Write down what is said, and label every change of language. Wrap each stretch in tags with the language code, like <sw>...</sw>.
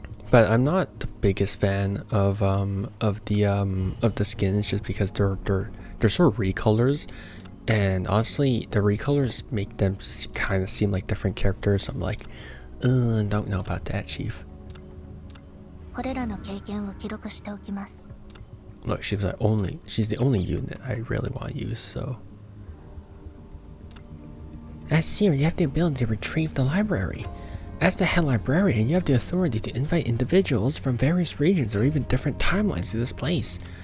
<en>But I'm not the biggest fan of the skins just because they're sort of recolors, And honestly, the recolors make them kind of seem like different characters. I'm like, don't know about that, Chief.</en> <ja>これらの経験を記録しておきます。</ja> <en>Look, she's the only unit I really want to use, so. As Seer, you have the ability to retrieve the library. As the head librarian, you have the authority to invite individuals from various regions or even different timelines to this place.</en>